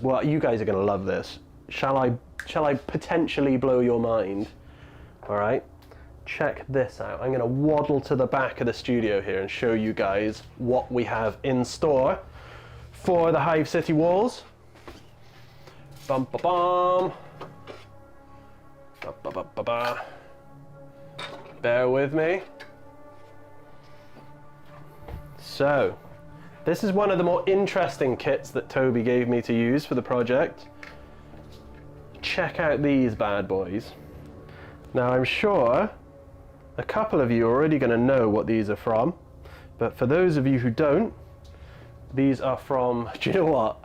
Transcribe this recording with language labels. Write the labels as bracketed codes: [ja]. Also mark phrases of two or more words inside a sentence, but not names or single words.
[en] Well, you guys are going to love this. Shall I potentially blow your mind? All right, check this out. I'm going to waddle to the back of the studio here and show you guys what we have in store for the Hive City walls. Bum ba bum. Ba ba ba ba ba. Bear with me. So, this is one of the more interesting kits that Toby gave me to use for the project. Check out these bad boys. Now, I'm sure a couple of you are already going to know what these are from, But for those of you who don't, these are from, do you know what?